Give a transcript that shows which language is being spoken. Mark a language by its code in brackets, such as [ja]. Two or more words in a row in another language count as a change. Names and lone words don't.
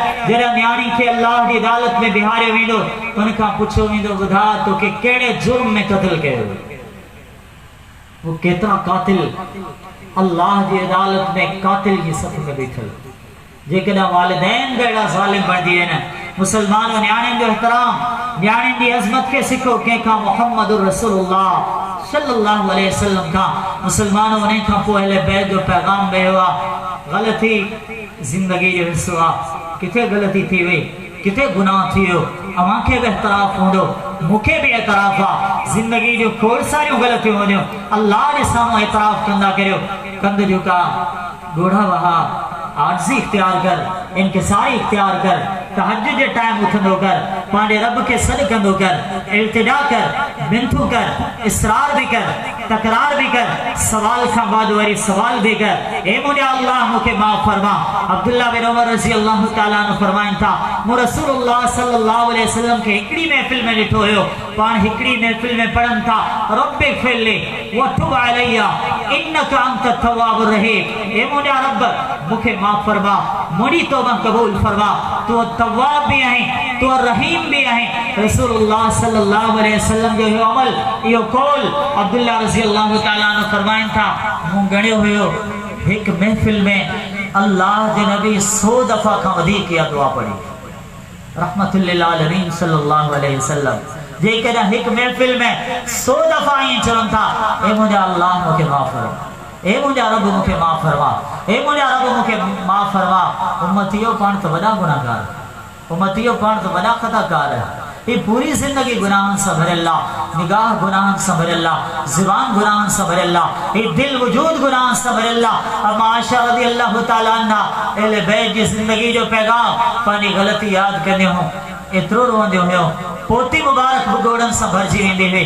[sd] जॾहिं न्याणी खे अल्लाह जी अदालत में बिहारियो वेंदो, उनखां पुछियो वेंदो ॿुधा तोखे कहिड़े जुर्म में क़त्ल कयो? वो केतिरा कातिल अल्लाह जी अदालत में कातिल जी सफ़ में बीठल। जेकॾहिं वालिदैन बि अहिड़ा ज़ालिम बणिजी वञनि, मुसलमान न्याणियुनि जो एहतराम, न्याणियुनि जी अज़मत खे सिखो कंहिंखां? [ar] محمد رسول الله صلى الله عليه وسلم खां। [sd] मुसलमान उन खां पोइ अहले बैत जो पैगाम ॾियो आहे। ग़लती ज़िंदगी जो हिस्सो आहे, किथे ग़लती थी वई, किथे गुनाह थी वियो, अव्हांखे बि एतराफ़ हूंदो, मूंखे बि एतराफ़ आहे। ज़िंदगी जो खोड़ सारियूं ग़लतियूं हूंदियूं, अल्लाह जे साम्हूं एतराफ़ कंदा करियो। कंद झुका, ॻोढ़ा वहा, आर्ज़ी इख्तियार कर, इनकिसारी इख्तियार कर, तहज्जुद जे टाइम उथंदो कर, पंहिंजे रब खे सॾु कंदो कर, इल्तिजा कर, मिनथू कर, इसरार भी कर, तकरार भी कर, सवाल खां बाद वरी सवाल भी कर, ए मुंहिंजा अल्लाह मूंखे माफ़ फरमा। अब्दुल्लाह बिन उमर [ar] رضي الله تعالى عنه [sd] फरमाइनि था, मूं [ar] رسول الله صلى الله عليه وسلم [sd] खे हिकिड़ी महफ़िल में ॾिठो हुयो, पाण हिकिड़ी महफ़िल में पढ़नि था [ar] رب اغفر لي وتب علي إنك أنت التواب الرحيم. [sd] ए मुंहिंजा रब मूंखे माफ़ फरमा, मुंहिंजी तौबा क़बूल फरमा, तू तव्वाब भी आहे, तू रहीम भी आहे। [ar] رسول الله صلى الله عليه وسلم [sd] जो इहो अमल, इहो कौल अब्दुल्लाह [ar] رضي الله تعالى عنه [sd] फरमाइनि था, मूं ॻणियो हुयो हिकु महफ़िल में अल्लाह जे नबी 100 दफ़ा खां वधीक इहा दुआ पढ़ी, [ar] رحمة للعالمين صلى الله عليه وسلم. [sd] जेकॾहिं हिकु महफ़िल में 100 दफ़ा ईअं चवनि था, ए मुंहिंजा अल्लाह मूंखे माफ़ फरमा, ए मुंहिंजा रब मूंखे माफ़ फरमा, ए मुंहिंजा रब मूंखे माफ़ फरमा। उम्मतियो पाण त वॾा गुनाहगार, उम्मतियो पाण त वॾा ख़ताकार है। ये पूरी जिंदगी गुनाहन से भरियल आहे, निगाह गुनाहन से भरियल आहे, ज़ुबान गुनाहन से भरियल आहे, ये दिल वजूद गुनाहन से भरियल आहे। अम्मा आयशा [ar] رضي الله تعالى عنها [sd] अहले बैत जी जिंदगी जो पैगाम पंहिंजी ग़लती यादि कंदियूं हुयूं, एतिरो रोअंदियूं हुयूं, पोती मुबारक बि ॻोड़नि सां भरिजी वेंदी हुई।